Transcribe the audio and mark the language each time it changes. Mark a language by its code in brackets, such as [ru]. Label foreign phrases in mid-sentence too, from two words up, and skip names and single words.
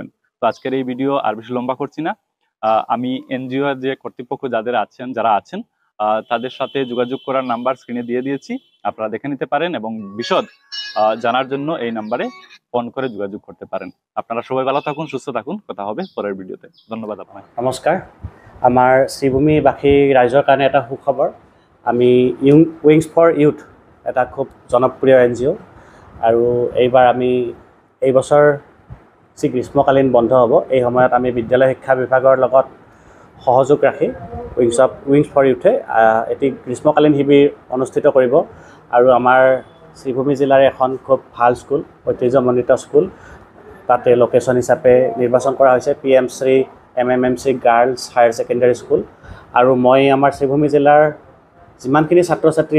[bn] তো আজকের এই ভিডিও আর বেশি লম্বা করছি না। আমি এনজিও এর যে কর্তৃপক্ষ যারা আছেন তাদের সাথে যোগাযোগ করার নাম্বার স্ক্রিনে দিয়ে দিয়েছি, আপনারা দেখে নিতে পারেন এবং বিশদ জানার জন্য এই নাম্বারে ফোন করে যোগাযোগ করতে পারেন। আপনারা সবাই ভালো থাকুন, সুস্থ থাকুন, কথা হবে পরের ভিডিওতে। ধন্যবাদ আপনাকে। [as] নমস্কাৰ, আমাৰ শ্ৰীভূমিবাসী ৰাইজৰ কাৰণে এটা সুখবৰ। আমি উইংছ ফৰ ইউথ এটা খুব জনপ্ৰিয় এনজিঅ', আৰু এইবাৰ আমি এই বছৰ যি গ্ৰীষ্মকালীন বন্ধ হ'ব এই সময়ত আমি বিদ্যালয় শিক্ষা বিভাগৰ লগত সহযোগ ৰাখি উইংছ ফৰ ইউথে এটি গ্ৰীষ্মকালীন শিবিৰ অনুষ্ঠিত কৰিব আৰু আমাৰ শ্ৰীভূমি জিলাৰ এখন খুব ভাল স্কুল ঐতিহ্যমণ্ডিত স্কুল তাতে লোকেশ্যন হিচাপে নিৰ্বাচন কৰা হৈছে PMC MMMC গাৰ্লছ হায়াৰ ছেকেণ্ডেৰী স্কুল আৰু মই আমাৰ শ্ৰীভূমি জিলাৰ যিমানখিনি ছাত্ৰ ছাত্ৰী